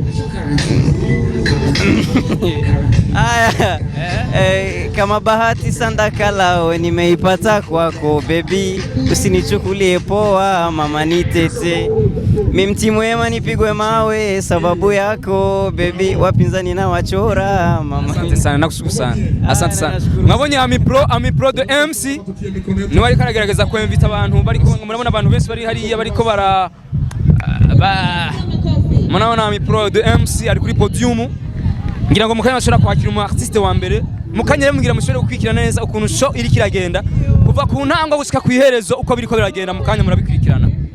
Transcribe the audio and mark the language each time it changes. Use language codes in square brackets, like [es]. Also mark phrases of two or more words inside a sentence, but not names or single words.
[sw] Kama bahati sandakalao nimeipata kwako baby, usinichukulie poa mama nitete, mimti mwema nipigwe mawe sababu yako baby, wapinzani na wachora mama. Asante sana, nakushukuru sana. Asante sana. [rn] Mwabonye Amipro the MC ni wari karagerageza kwemvita abantu bari murabona abantu benshi bari hariya bariko mnaona Amipro the MC ari kuri podium. Ngira ngo mukanya bashobora kwakira umu artiste wa mbere, mukanya rero mugira mushobore gukwikirana neza ukuntu show iri kiragenda kuva ku ntango gushika ku iherezo uko biriko biragenda, mukanya murabikwikirana.